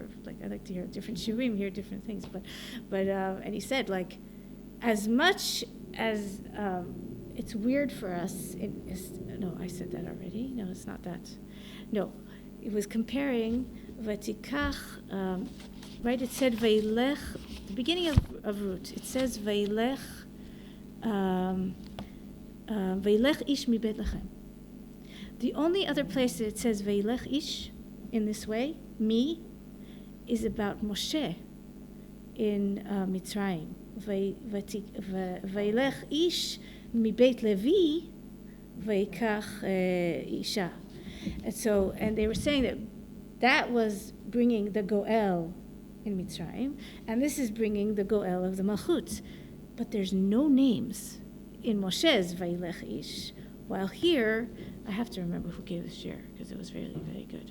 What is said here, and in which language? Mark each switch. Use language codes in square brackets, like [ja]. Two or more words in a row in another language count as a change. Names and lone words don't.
[en] I like to hear different shiurim, hear different things. But and he said as much as it's weird for us. No, I said that already. No, it's not that. No, it was comparing Vatikach. Right, it said Vailech. The beginning of Ruth, it says Vailech. [he] וילך איש מבית לחם. [en] The only other place that it says [he] וילך איש [en] in this way, me, is about Moshe in Mitzrayim. [he] וילך איש מבית לוי ויקח אשה. [en] And they were saying that was bringing the Goel in Mitzrayim, and this is bringing the Goel of the Malchut. But there's no names in Moshe's [he] וילך איש. [en] While here, I have to remember who gave the share because it was very, very good.